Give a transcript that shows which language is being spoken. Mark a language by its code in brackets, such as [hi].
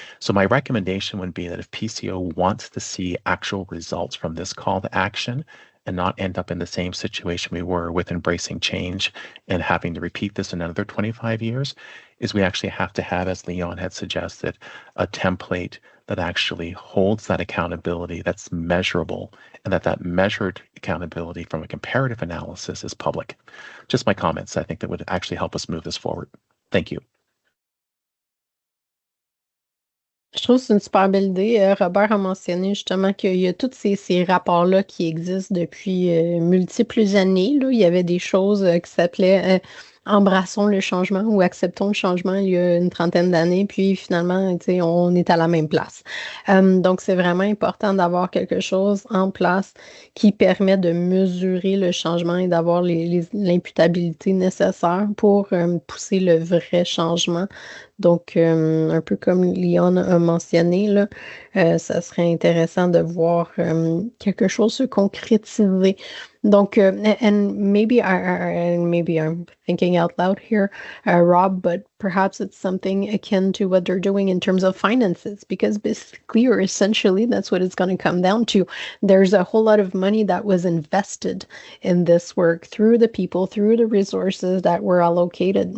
[en] So my recommendation would be that if PCO wants to see actual results from this call to action and not end up in the same situation we were with embracing change and having to repeat this in another 25 years, is we actually have to have, as Leon had suggested, a template that actually holds that accountability that's measurable, and that measured accountability from a comparative analysis is public. Just my comments. I think that would actually help us move this forward. Thank you. [fr] Je trouve que c'est une super belle idée. Robert a mentionné justement qu'il y a tous ces rapports-là qui existent depuis multiples années. Là. Il y avait des choses qui s'appelaient Embrassons le changement ou Acceptons le changement il y a une trentaine d'années, puis finalement, on est à la même place. Donc, c'est vraiment important d'avoir quelque chose en place qui permet de mesurer le changement et d'avoir l'imputabilité nécessaire pour pousser le vrai changement. Donc, un peu comme Leon a mentionné, là, ça serait intéressant de voir quelque chose se concrétiser. [en] Donc, and maybe I'm thinking out loud here, Rob, but perhaps it's something akin to what they're doing in terms of finances, because basically or essentially that's what it's going to come down to. There's a whole lot of money that was invested in this work through the people, through the resources that were allocated.